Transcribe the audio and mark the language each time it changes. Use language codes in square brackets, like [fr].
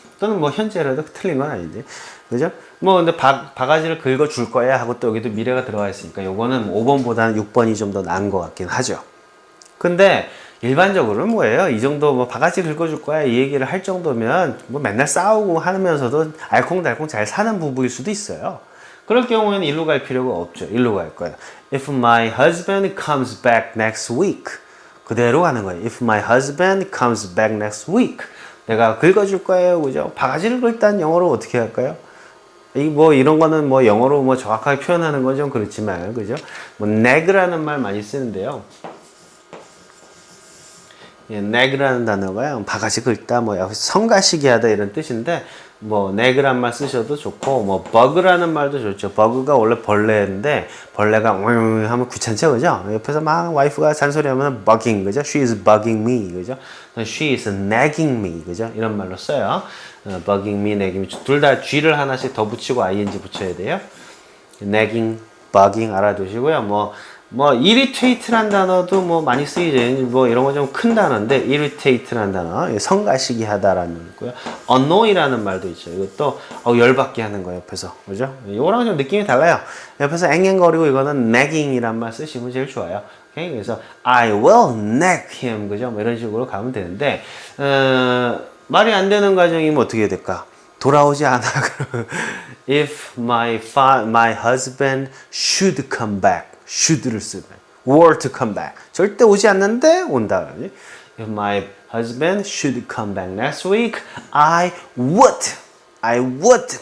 [ko] 또는 뭐 현재라도 틀린 건 아닌데. 그죠? 뭐 근데 바가지를 긁어줄 거야 하고 또 여기도 미래가 들어가 있으니까 요거는 5번보다는 6번이 좀 더 나은 것 같긴 하죠. 근데 일반적으로는 뭐예요? 이 정도 뭐 바가지 긁어줄 거야 이 얘기를 할 정도면 뭐 맨날 싸우고 하면서도 알콩달콩 잘 사는 부부일 수도 있어요. 그럴 경우에는 일로 갈 필요가 없죠. 일로 갈 거예요. [en] If my husband comes back next week. [ko] 그대로 가는 거예요. [en] If my husband comes back next week. [ko] 내가 긁어줄 거예요. 그죠? 바가지를 긁다는 영어로 어떻게 할까요? 뭐 이런 거는 뭐 영어로 뭐 정확하게 표현하는 건 좀 그렇지만, 그죠? 뭐 neg라는 말 많이 쓰는데요. 예, neg라는 단어가요. 바가지 긁다, 뭐 성가시기 하다 이런 뜻인데, 뭐 neg란 말 쓰셔도 좋고, 뭐 bug라는 말도 좋죠. bug가 원래 벌레인데 벌레가 하면 귀찮죠, 그죠? 옆에서 막 와이프가 잔소리하면 bugging, 그죠? [en] She is bugging me, [ko] 그죠? [en] She is nagging me, 그죠? [ko] 이런 말로 써요. [en] bugging me, nagging me. [ko] 둘 다 G를 하나씩 더 붙이고 ing 붙여야 돼요. [en] nagging, bugging [ko] 알아두시고요. 뭐 irritate란 단어도 뭐 많이 쓰이죠. 뭐 이런 거 좀 큰 단어인데 irritate란 단어, 성가시기 하다라는 거 있고요. annoy라는 말도 있죠. 이것도 열받게 하는 거 옆에서, 그죠? 이거랑 좀 느낌이 달라요. 옆에서 앵앵거리고 이거는 nagging이란 말 쓰시면 제일 좋아요. 오케이? 그래서 [en] I will nag him, [ko] 그죠? 뭐 이런 식으로 가면 되는데 말이 안 되는 가정이면 어떻게 해야 될까? 돌아오지 않아. [en] If my husband should come back. should를 [ko] 쓰면 [en] were to come back. [ko] 절대 오지 않는데 온다. [en] If my husband should come back next week, I would.